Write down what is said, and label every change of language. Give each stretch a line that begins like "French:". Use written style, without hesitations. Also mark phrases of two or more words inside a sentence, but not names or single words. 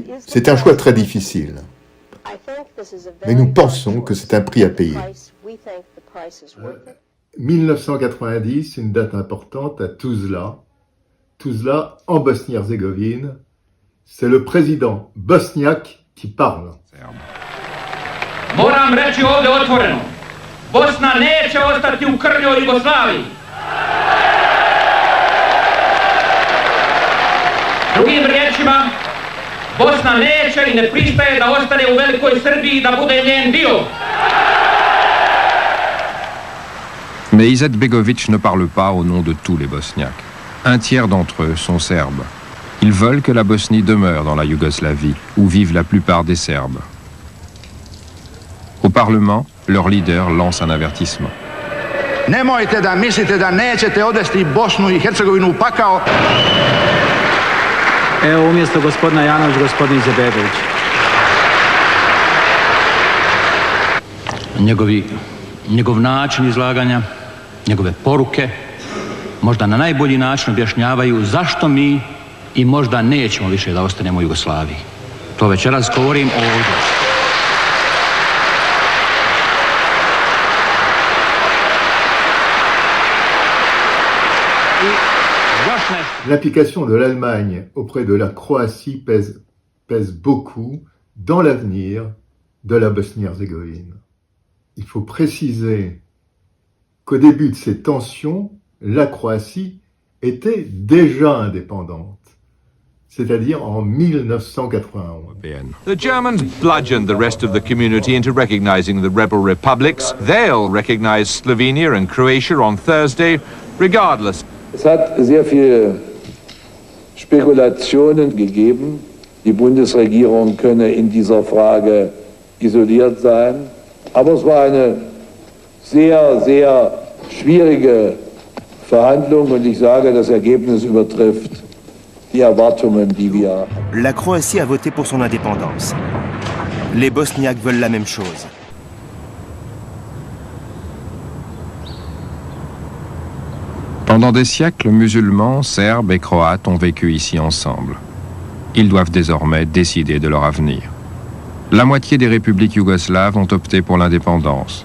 French: C'est un choix très difficile. Mais nous pensons que c'est un prix à payer. 1990, une date importante à Tuzla. Tuzla, en Bosnie-Herzégovine. C'est le président bosniaque qui parle.
Bosnian: Moram reći ovdje otvoreno, Bosna neće ostati u krnjoj Jugoslaviji. Drugim riječima, Bosna neće i ne pristaje da ostane u velikoj Srbiji i da bude njen dio.
French: Mais Izetbegović ne parle pas au nom de tous les Bosniaques. Un tiers d'entre eux sont serbes. Ils veulent que la Bosnie demeure dans la Yougoslavie, où vivent la plupart des Serbes. Au Parlement, leur leader lance un avertissement.
Serbian: Nemojte da mislite da nećete odvesti Bosnu i Hercegovinu u pakao. Evo umjesto gospodina Janović, gospodin Izetbegović. Njegov način izlaganja, njegove poruke, možda na najbolji način objašnjavaju zašto mi i možda nećemo više da ostanemo u Jugoslaviji. To večeras govorim ovdje.
French: L'implication de l'Allemagne auprès de la Croatie pèse beaucoup dans l'avenir de la Bosnie-Herzégovine. Il faut préciser qu'au début de ces tensions, la Croatie était déjà indépendante, c'est-à-dire en 1991.
English: The Germans bludgeoned the rest of the community into recognizing the rebel republics. They'll recognize Slovenia and Croatia on Thursday, regardless.
German: Es hat sehr viele Spekulationen gegeben, die Bundesregierung könne in dieser Frage isoliert sein. Aber es war eine sehr, sehr schwierige Verhandlung und ich sage, das Ergebnis übertrifft die Erwartungen, die wir haben.
French: La Croatie a voté pour son indépendance. Les Bosniaques veulent la même chose. Pendant des siècles, musulmans, serbes et croates ont vécu ici ensemble. Ils doivent désormais décider de leur avenir. La moitié des républiques yougoslaves ont opté pour l'indépendance.